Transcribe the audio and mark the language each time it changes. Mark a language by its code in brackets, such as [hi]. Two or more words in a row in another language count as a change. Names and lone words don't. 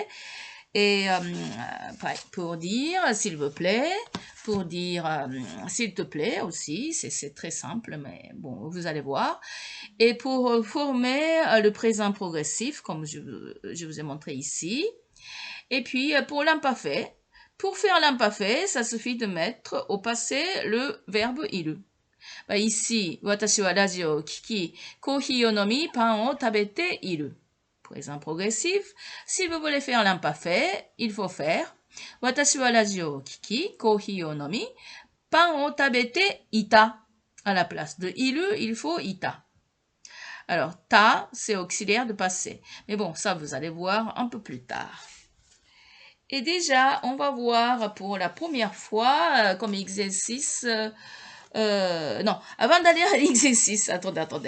[fr] Et pour dire s'il vous plaît, pour dire s'il te plaît aussi, c'est très simple, mais bon, vous allez voir. Et pour former le présent progressif, comme je vous ai montré ici. Et puis pour l'imparfait, pour faire l'imparfait, ça suffit de mettre au passé le verbe iru. Ici, [ja] 私は ラジオ 聞き、コーヒー を 飲み、パン を 食べて いる. [fr] Présent progressif. Si vous voulez faire l'imparfait, il faut faire [ja] 私は ラジオ 聞き、コーヒー を 飲み、パン を 食べて いた. [fr] À la place de iru, il faut ita. Alors, ta, c'est auxiliaire de passé. Mais bon, ça, vous allez voir un peu plus tard. Et déjà, on va voir pour la première fois comme exercice... non, avant d'aller à l'exercice, attendez.